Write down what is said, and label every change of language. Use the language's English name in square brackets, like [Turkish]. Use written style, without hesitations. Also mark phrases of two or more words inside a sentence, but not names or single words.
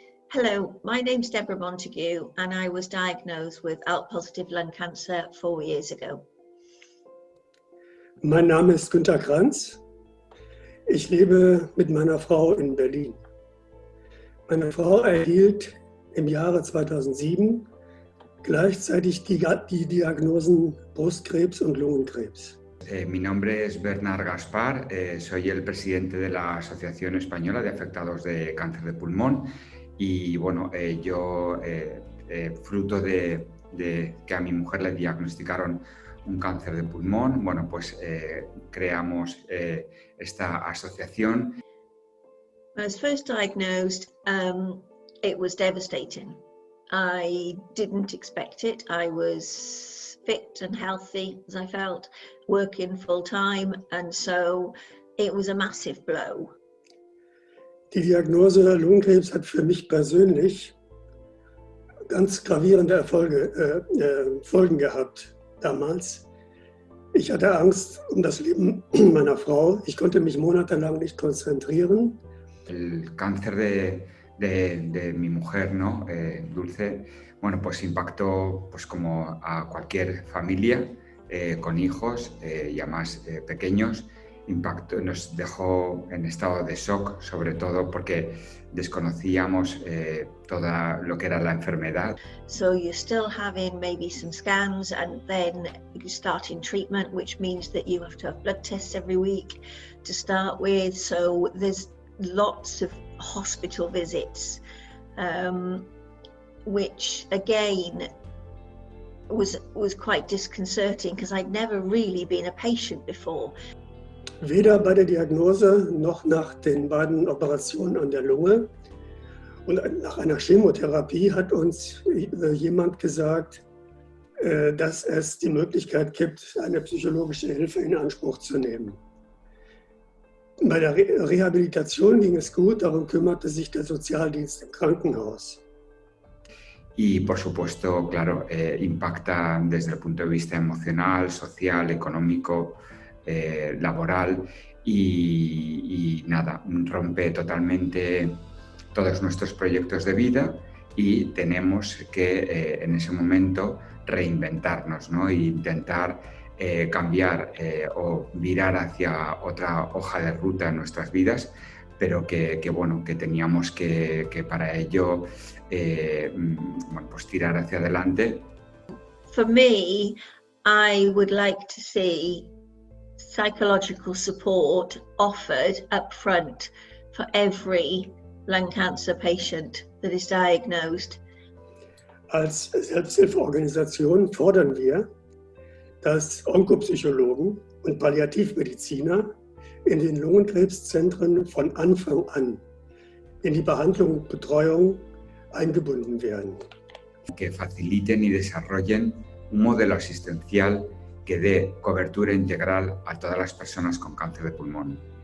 [English] Hello, my name's Deborah Montague and I was diagnosed with ALK-positive lung cancer 4 years ago. [German] Mein Name ist Günter Kranz. Ich lebe mit meiner Frau in Berlin. Meine Frau erhielt im Jahre 2007 gleichzeitig die Diagnosen Brustkrebs und Lungenkrebs. [Spanish] Mi nombre es Bernard Gaspar, soy el presidente de la Asociación Española de Afectados de Cáncer de Pulmón y bueno, yo fruto de que a mi mujer le diagnosticaron un cáncer de pulmón, bueno, pues creamos esta asociación. [English] When I was first diagnosed, it was devastating. I didn't expect it. I was fit and healthy, as I felt, working full time, and so it was a massive blow. [German] Die Diagnose Lungenkrebs hat für mich persönlich ganz gravierende Folgen gehabt damals. Ich hatte Angst um das Leben meiner Frau. Ich konnte mich monatelang nicht konzentrieren. [Spanish] El cáncer de mi mujer, ¿no? Dulce, bueno, pues impactó pues como a cualquier familia con hijos ya más pequeños. Nos dejó en estado de shock, sobre todo porque desconocíamos todo lo que era la enfermedad. [English] So you're still having maybe some scans and then you start in treatment, which means that you have to have blood tests every week to start with. So there's lots of hospital visits, which again was quite disconcerting because I'd never really been a patient before. [German] Weder bei der Diagnose noch nach den beiden Operationen an der Lunge. Und nach einer Chemotherapie hat uns jemand gesagt, dass es die Möglichkeit gibt, eine psychologische Hilfe in Anspruch zu nehmen. Bei der Rehabilitation ging es gut, darum kümmerte sich der Sozialdienst im Krankenhaus. [Spanish] Y por supuesto, claro, impacta desde el punto de vista emocional, social, económico, laboral y nada, rompe totalmente todos nuestros proyectos de vida y tenemos que en ese momento reinventarnos, ¿no? E intentar cambiar o virar hacia otra hoja de ruta en nuestras vidas, pero que bueno, que teníamos que para ello bueno, pues tirar hacia adelante. [English] For me, I would like to see psychological support offered up front for every lung cancer patient that is diagnosed. [German] Als Selbsthilfeorganisation fordern wir, dass Onkopsychologen und Palliativmediziner in den Lungenkrebszentren von Anfang an in die Behandlung und Betreuung eingebunden werden. [Spanish] Que faciliten y desarrollen un modelo asistencial que dé cobertura integral a todas las personas con cáncer de pulmón.